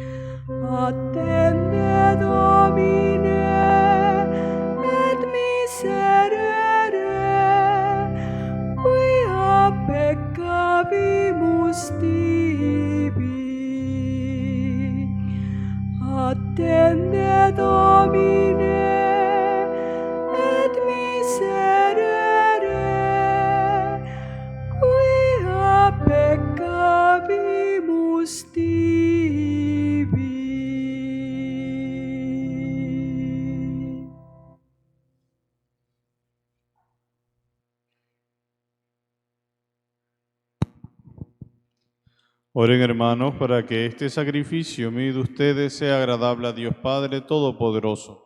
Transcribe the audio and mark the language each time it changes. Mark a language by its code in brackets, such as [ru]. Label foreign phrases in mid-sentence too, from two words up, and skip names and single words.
[la] Attende Domine et miserere, quia peccavimus tibi. Attende Domine et miserere, quia peccavimus tibi. [es] Oren, hermanos, para que este sacrificio mío de ustedes sea agradable a Dios Padre Todopoderoso.